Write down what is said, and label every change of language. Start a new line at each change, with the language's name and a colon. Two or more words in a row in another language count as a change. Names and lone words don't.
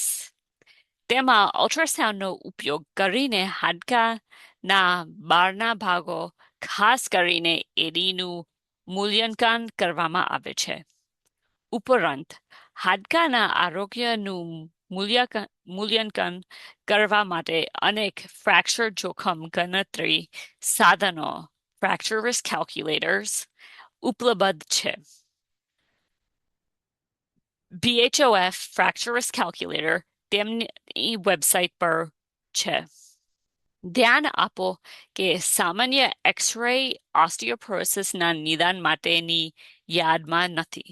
Gujarati: તેમાં અલ્ટ્રાસાઉન્ડનો ઉપયોગ કરીને હાડકાના બહારના ભાગો, ખાસ કરીને એડીનું મૂલ્યાંકન કરવામાં આવે છે. ઉપરાંત હાડકાના આરોગ્યનું મૂલ્યાંકન કરવા માટે અનેક ફ્રેક્ચર જોખમ ગણતરી સાધનો
English: fracture risk calculators
Gujarati: ઉપલબ્ધ છે. BHOF Fracture Risk Calculator તેમની વેબસાઇટ પર છે. ધ્યાન આપો કે સામાન્ય એક્સ-રે ઓસ્ટિયોપોરોસિસના નિદાન માટેની યાદમાં નથી.